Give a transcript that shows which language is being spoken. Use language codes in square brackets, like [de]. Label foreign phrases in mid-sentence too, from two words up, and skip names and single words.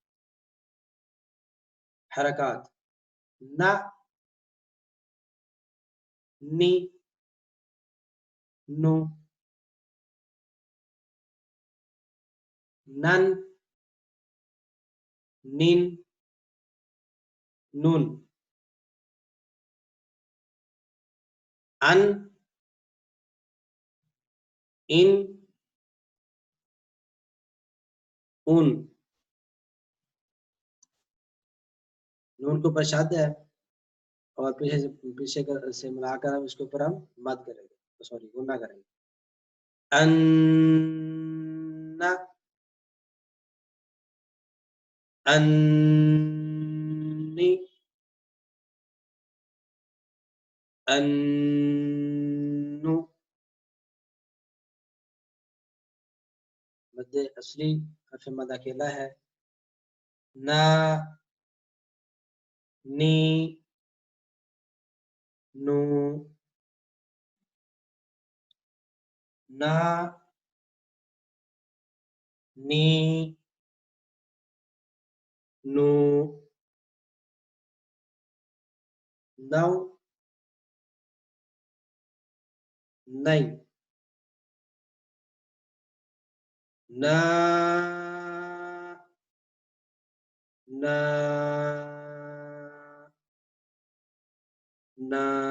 [ar] حرکات نہ نی نو نن نین نون ان [hi] इन, उन, नून के ऊपर शद है और पीछे से मिलाकर हम इसके ऊपर हम मद करेंगे, सॉरी गुना करेंगे। [ar] अन्ना, अन्नी, अन्नु। [hi] मद असली हर्फ मद अकेला है। [ar] ना, नी, नू, ना, नी, नू, नौ, नई, ना, ना, ना।